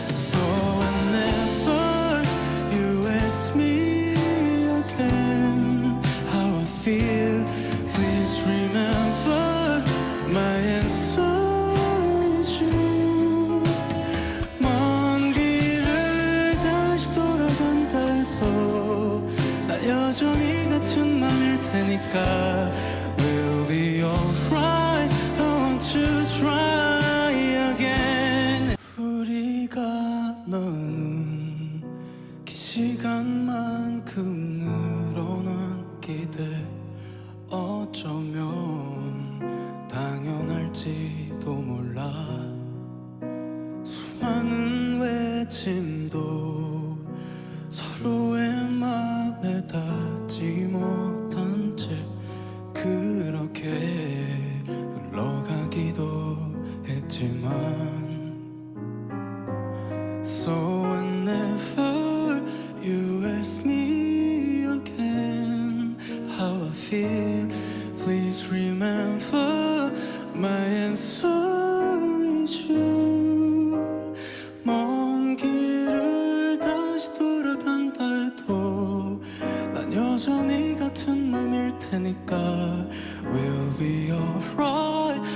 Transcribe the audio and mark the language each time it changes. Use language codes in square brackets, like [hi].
[en] So I never you ask me again how I feel. Please remember my answer is you. [ko] 먼 길을 다시 돌아간다 해도 나 여전히 같은 맘일 테니까 [en] We'll be alright. I want to try again. [ko] 우리가 나눈 긴 시간만큼 늘어난 기대 어쩌면 당연할지도 몰라. 수많은 외침도 서로의 맘에 닿지 못한 채 그렇게 흘러가기도 했지만 [en] So whenever you ask me again how I feel, please remember my answer is you. [ko] 먼 길을 다시 돌아간다 해도 난 여전히 같은 맘일 테니까 [en] We'll be alright.